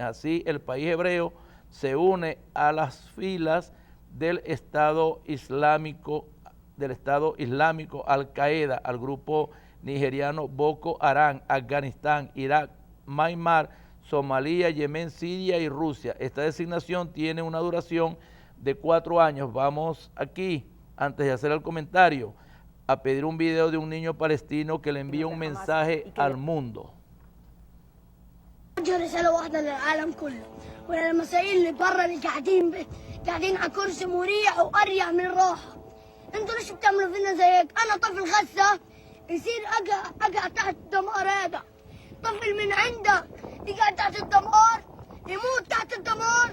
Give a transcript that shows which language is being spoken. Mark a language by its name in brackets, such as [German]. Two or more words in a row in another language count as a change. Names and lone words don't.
[Spanish] Así, el país hebreo se une a las filas del Estado Islámico Al-Qaeda, al grupo nigeriano Boko Haram, Afganistán, Irak, Myanmar, Somalia, Yemen, Siria y Rusia. Esta designación tiene una duración de 4 años. Vamos aquí, antes de hacer el comentario, a pedir un video de un niño palestino que le envía un mensaje al mundo. [Arabic] رسالة واحدة للعالم كله وللمسائل اللي برا اللي قاعدين على كرسي مريح وأريح من الراحة. انتوا ليش بتعملوا فينا زيك؟ أنا طفل غزة يصير أقع تحت الدمار هذا. طفل من عندك يقع تحت الدمار يموت تحت الدمار.